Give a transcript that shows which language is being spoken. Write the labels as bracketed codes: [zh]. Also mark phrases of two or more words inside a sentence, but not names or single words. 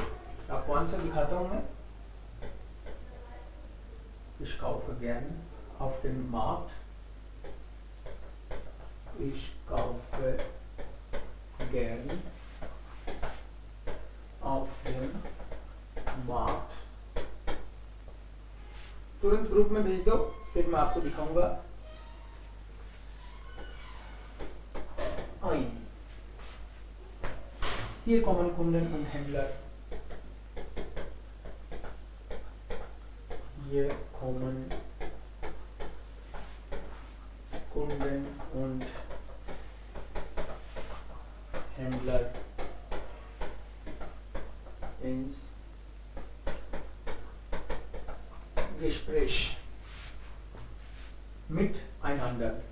[hi] आपको आंसर दिखाता हूं मैं. [de] Ich kaufe gern auf dem Markt. Ich kaufe gern auf dem Markt. [hi] तुरंत ग्रुप में भेज दो, फिर मैं आपको दिखाऊंगा. [de] Hier kommen Kunden und Händler. Hier kommen Kunden und Händler ins Gespräch miteinander.